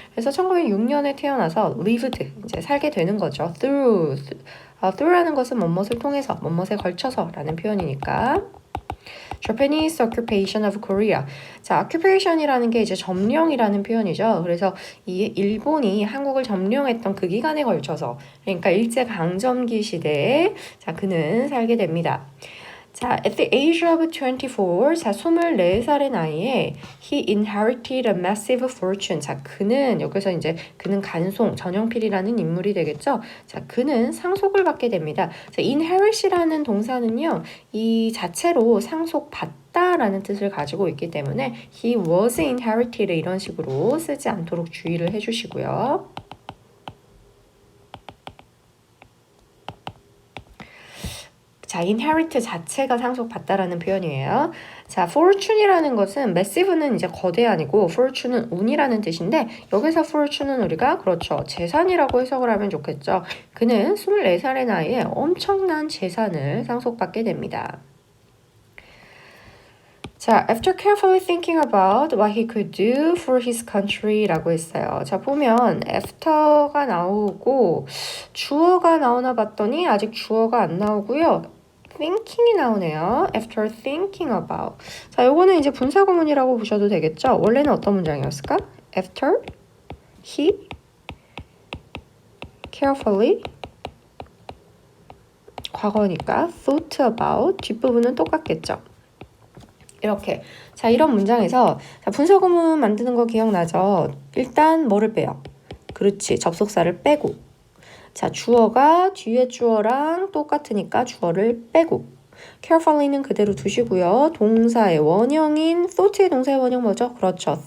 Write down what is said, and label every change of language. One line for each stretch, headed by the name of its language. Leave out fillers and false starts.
Korean: 그래서 1906년에 태어나서 lived, 이제 살게 되는 거죠. through라는 것은 뭐뭇을 통해서, 뭐뭇에 걸쳐서 라는 표현이니까.
English: Japanese occupation of Korea.
Korean: 자, occupation이라는 게 이제 점령이라는 표현이죠. 그래서 이 일본이 한국을 점령했던 그 기간에 걸쳐서, 그러니까 일제강점기 시대에 자, 그는 살게 됩니다.
English: 자, at the age of 24, 자,
Korean: 24살의 나이에
English: he inherited a massive fortune.
Korean: 자, 그는 여기서 이제 그는 간송, 전형필이라는 인물이 되겠죠. 자, 그는 상속을 받게 됩니다. 자, inherit이라는 동사는요, 이 자체로 상속받다라는 뜻을 가지고 있기 때문에
English: he was inherited
Korean: 이런 식으로 쓰지 않도록 주의를 해주시고요. 자, inherit 자체가 상속받다라는 표현이에요. 자, fortune이라는 것은 massive는 이제 거대한이고 fortune은 운이라는 뜻인데 여기서 fortune은 우리가 그렇죠. 재산이라고 해석을 하면 좋겠죠. 그는 24살의 나이에 엄청난 재산을 상속받게 됩니다.
English: 자, after carefully thinking about what he could do for his country라고 했어요.
Korean: 자, 보면 after가 나오고 주어가 나오나 봤더니 아직 주어가 안 나오고요. thinking이 나오네요.
English: After thinking about.
Korean: 자, 요거는 이제 분사구문이라고 보셔도 되겠죠. 원래는 어떤 문장이었을까?
English: After he carefully
Korean: 과거니까
English: thought about 뒷부분은 똑같겠죠.
Korean: 이렇게. 자, 이런 문장에서 자, 분사구문 만드는 거 기억나죠? 일단 뭐를 빼요? 그렇지. 접속사를 빼고. 자, 주어가 뒤에 주어랑 똑같으니까 주어를 빼고 carefully는 그대로 두시고요. 동사의 원형인 thought의 동사의 원형 뭐죠? 그렇죠.